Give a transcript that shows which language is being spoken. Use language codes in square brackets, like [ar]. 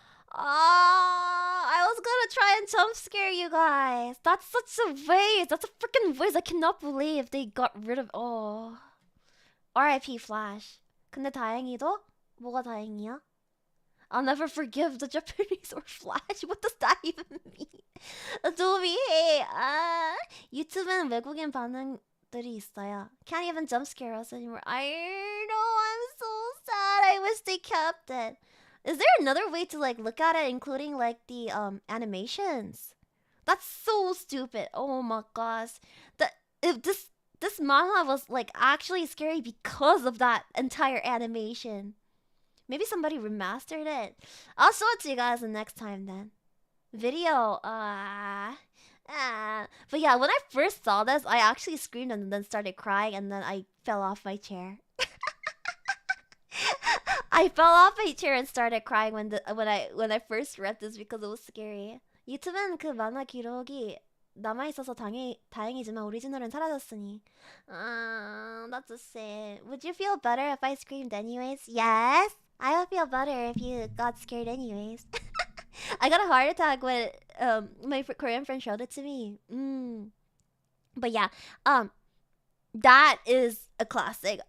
[en] I was gonna try and jump scare you guys. That's such a waste. That's a freaking waste. I cannot believe they got rid of... Oh. RIP Flash. [ko] 근데 다행히도? 뭐가 다행이야? [en] I'll never forgive the Japanese or Flash. What does that even mean? 도미, hey. [ko] 유튜브는 외국인 반응들이 있어요. [en] Can't even jump scare us anymore. I know, I'm so sad. I wish they kept it. Is there another way to like look at it, including like the animations? That's so stupid. Oh my gosh. If this manhwa was like actually scary because of that entire animation. Maybe somebody remastered it. I'll show it to you guys the next time then. Video. But yeah, when I first saw this, I actually screamed and then started crying, and then I fell off my chair. I fell off my chair and started crying when I first read this because it was scary. [ko] 유튜브는 그 만화 기록이 남아있어서 다행이지만 오리지널은 사라졌으니. [en] That's a shame. Would you feel better if I screamed anyways? Yes! I would feel better if you got scared anyways. I got a heart attack when my Korean friend showed it to me. But yeah, that is a classic.